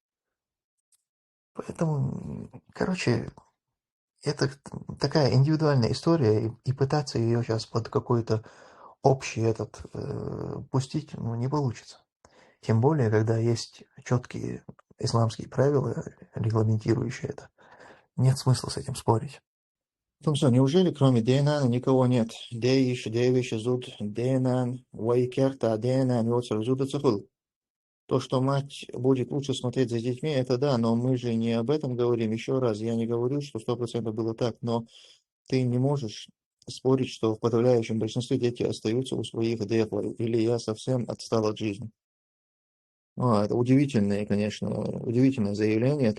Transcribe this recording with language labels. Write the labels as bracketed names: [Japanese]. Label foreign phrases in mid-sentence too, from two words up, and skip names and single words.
[Russian] Поэтому, короче, это такая индивидуальная история, и пытаться ее сейчас под какой-то общий пустить, ну, не получится. Тем более, когда есть четкие исламские правила, регламентирующие это. Нет смысла с этим спорить. Ну что, неужели кроме Дейнана никого нет? Дейш, Дейвиш, Зуд, Дейнан, Вайкерта, Дейнан, Йоцер, Зуд, Цехул. То, что мать будет лучше смотреть за детьми, это да, но мы же не об этом говорим. Еще раз, я не говорю, что 100% было так, но ты не можешь спорить, что в подавляющем большинстве дети остаются у своих дефлов, или я совсем отстал от жизни. Это удивительное, конечно, удивительное заявление.